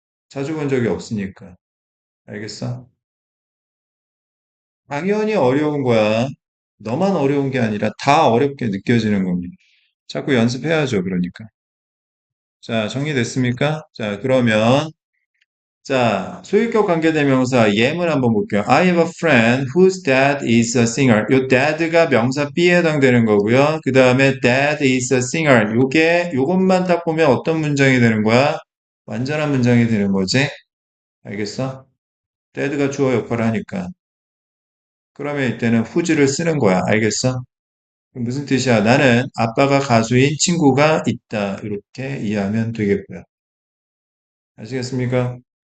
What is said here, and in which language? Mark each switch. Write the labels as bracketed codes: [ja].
[ko] 자주 본 적이 없으니까. 알겠어? 당연히 어려운 거야. 너만 어려운 게 아니라 다 어렵게 느껴지는 겁니다. 자꾸 연습해야죠, 그러니까. 자, 정리됐습니까? 자, 그러면, 자, 소유격 관계대명사 예문 한번 볼게요. [en] I have a friend whose dad is a singer. [ko] 요 dad가 명사 B에 해당되는 거고요. 그 다음에 [en] dad is a singer. [ko] 요것만 딱 보면 어떤 문장이 되는 거야? 완전한 문장이 되는 거지? 알겠어? dad가 주어 역할을 하니까. 그러면 이때는 whose를 쓰는 거야. 알겠어? 무슨 뜻이야? 나는 아빠가 가수인 친구가 있다. 이렇게 이해하면 되겠고요. 아시겠습니까?